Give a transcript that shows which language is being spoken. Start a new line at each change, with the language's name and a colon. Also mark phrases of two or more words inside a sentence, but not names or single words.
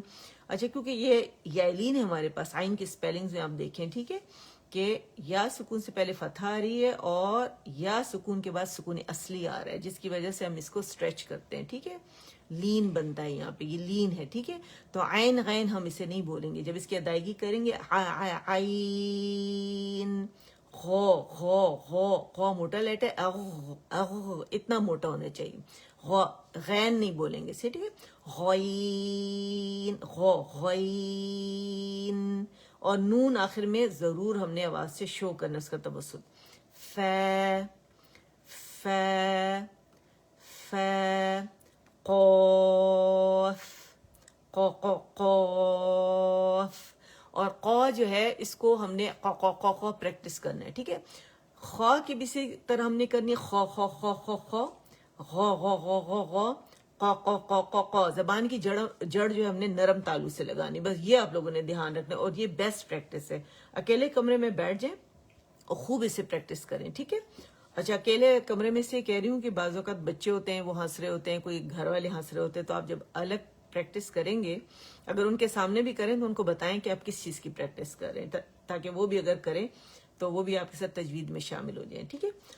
Urdu: اچھا کیونکہ یہ یالین ہے ہمارے پاس، عین کی اسپیلنگز میں آپ دیکھیں، ٹھیک ہے، کہ یا سکون سے پہلے فتح آ رہی ہے اور یا سکون کے بعد سکون اصلی آ رہا ہے، جس کی وجہ سے ہم اس کو اسٹریچ کرتے ہیں، ٹھیک ہے. لین بنتا ہے یہاں پہ، یہ لین ہے، ٹھیک ہے. تو عین غین ہم اسے نہیں بولیں گے، جب اس کی ادائیگی کریں گے عین، غو، غو، غو، غو موٹا لیٹ ہے، اتنا موٹا ہونا چاہیے. غو، غین نہیں بولیں گے، ٹھیک ہے. غین، غو، غین. اور نون آخر میں ضرور ہم نے آواز سے شو کرنا اس کا توسط. ف، ف، ف، قوف، قوف. اور قو جو ہے اس کو ہم نے قو پریکٹس کرنا ہے، ٹھیک ہے. خا کی بھی اسی طرح ہم نے کرنی ہے، خو خو خو خو خو، غو غو غو غو غو، قو. زبان کی جڑ جو ہے ہم نے نرم تالو سے لگانی، بس یہ آپ لوگوں نے دھیان رکھنا ہے. اور یہ
English: best practice
Urdu: ہے. اکیلے کمرے میں بیٹھ جائیں اور خوب اسے پریکٹس کریں، ٹھیک ہے. اچھا اکیلے کمرے میں سے کہہ رہی ہوں کہ بعض اوقات بچے ہوتے ہیں وہ ہنس رہے ہوتے ہیں، کوئی گھر والے ہنس رہے ہوتے ہیں، تو آپ جب الگ پریکٹس کریں گے، اگر ان کے سامنے بھی کریں تو ان کو بتائیں کہ آپ کس چیز کی پریکٹس کر رہے ہیں، تاکہ وہ بھی اگر کریں تو وہ بھی آپ کے ساتھ تجوید میں شامل ہو جائیں، ٹھیک ہے.